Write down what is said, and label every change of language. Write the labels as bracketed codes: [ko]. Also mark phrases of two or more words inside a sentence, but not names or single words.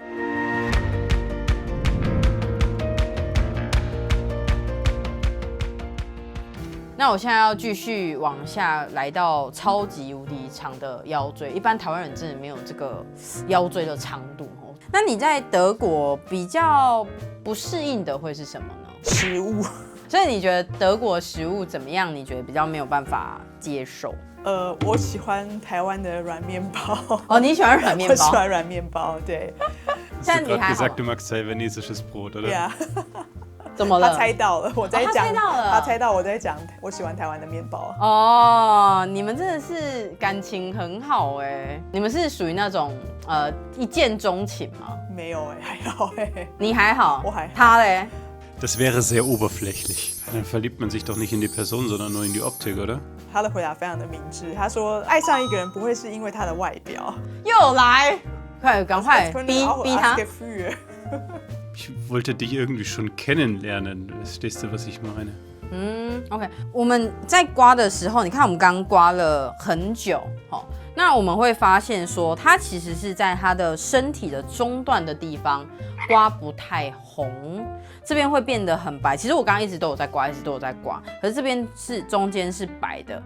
[zh] 那我现在要继续往下来到超级无敌长的腰椎，一般台湾人真的没有这个腰椎的长度哦。那你在德国比较不适应的会是什么呢？食物。所以你觉得德国食物怎么样？你觉得比较没有办法接受？我喜欢台湾的软面包。哦，你喜欢软面包？我喜欢软面包，对。 [de] Hast du gerade gesagt, du magst taiwanesisches Brot, oder? Ja. [zh] 怎么了？他猜到了，我在讲。他猜到了。他猜到我在讲，我喜欢台湾的面包。哦，你们真的是感情很好哎！你们是属于那种一见钟情吗？没有还好你还好？我还好。他嘞 [de] ？Das wäre sehr oberflächlich. Dann verliebt man sich doch nicht in die Person, sondern nur in die Optik, oder? [zh] 他的回答非常的明智，他说爱上一个人不会是因为他的外表。又来，赶快逼他。 [de] Ich wollte dich irgendwie schon kennenlernen. Verstehst du, was ich meine? [zh] OK， 我们在刮的时候，你看我们刚刚刮了很久，那我们会发现说，它其实是在它的身体的中段的地方刮不太红，这边会变得很白。其实我刚刚一直都有在刮，可是这边是中间是白的。